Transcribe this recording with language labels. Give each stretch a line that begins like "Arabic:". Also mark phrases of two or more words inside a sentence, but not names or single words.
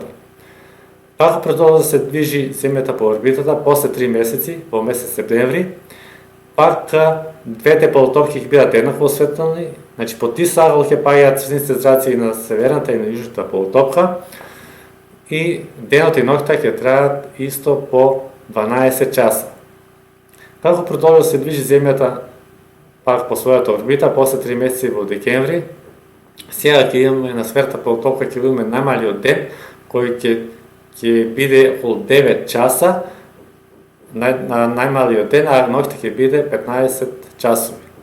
Macedonian: Како продолжува да се движи Земјата по орбитата после 3 месеци, во месец септември, пак двете полутопки ќе бидат еднакво осветлени, значи под ист агол ќе паѓаат светлините зраци и на северната и на јужната полутопка, и денот и ноќта ќе траат исто по 12 часа. Како продолжува се движи земјата пак по својата орбита, после 3 месеци во декември, сега ќе имаме на сферата полутопка ќе имаме најмалиот ден, кој ќе биде околу 9 часа, најмалиот ден, а ноќта ќе биде 15 часови.